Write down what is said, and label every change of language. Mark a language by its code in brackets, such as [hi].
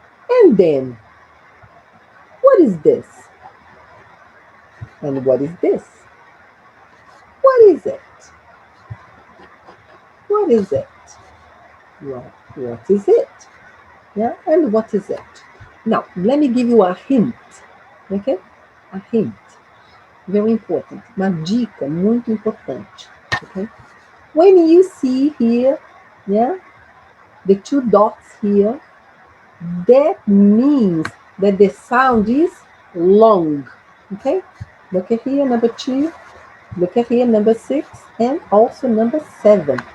[en] And then, what is this? And what is this? What is it? What is it? What is it? Yeah, and what is it? Now, let me give you a hint, okay? A hint. Very important. [pt] Uma dica muito importante, okay? [en] When you see here, yeah, the two dots here, that means that the sound is long, okay? Look at here, number 2. Look at here, number 6, and also number 7.